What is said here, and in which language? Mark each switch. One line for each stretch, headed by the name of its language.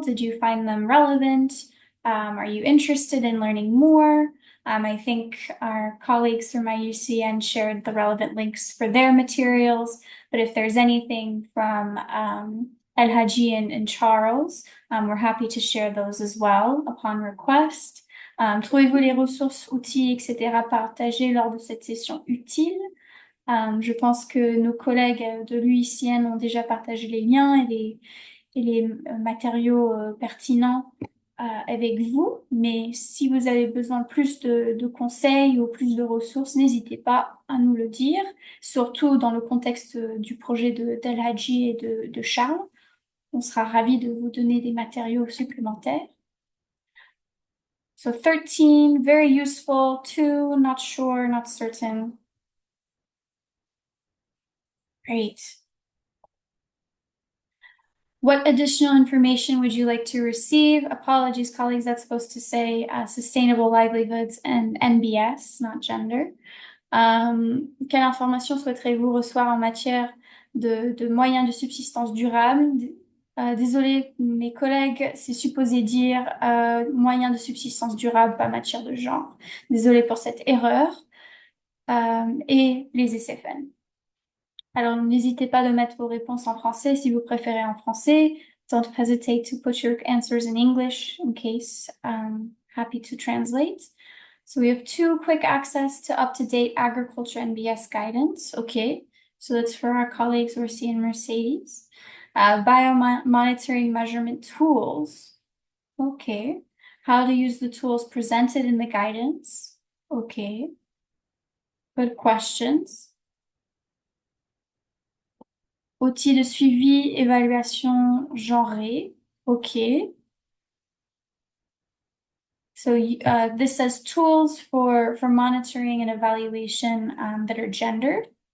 English: Did you find them relevant? Are you interested in learning more? I think our colleagues from IUCN shared the relevant links for their materials, but if there's anything from Elhadji and Charles, we're happy to share those as well upon request.
French: Trouvez-vous les ressources, outils, etc. partagés lors de cette session utile? Je pense que nos collègues de l'IUCN ont déjà partagé les liens et les matériaux pertinents avec vous, mais si vous avez besoin plus de conseils ou plus de ressources, n'hésitez pas à nous le dire, surtout dans le contexte du projet d'Elhadji et de Charles. On sera ravis de vous donner des matériaux supplémentaires.
English: So 13, very useful. 2, not sure, not certain. Great. What additional information would you like to receive? Apologies, colleagues, that's supposed to say sustainable livelihoods and NBS, not gender.
French: Quelle information souhaiterez-vous recevoir en matière de moyens de subsistance durable? Désolée, mes collègues, c'est supposé dire moyens de subsistance durable, pas matière de genre. Désolée pour cette erreur. Et les SFN. Alors, n'hésitez pas de mettre vos réponses en français si vous préférez en français.
English: Don't hesitate to put your answers in English in case happy to translate. So we have 2 quick access to up-to-date agriculture NBS guidance. Okay, so that's for our colleagues Orsi and Mercedes. Biomonitoring measurement tools. Okay, how to use the tools presented in the guidance. Okay, good questions.
French: Outils de suivi, évaluation genrée.
English: Okay. So this says tools for monitoring and evaluation that are gendered.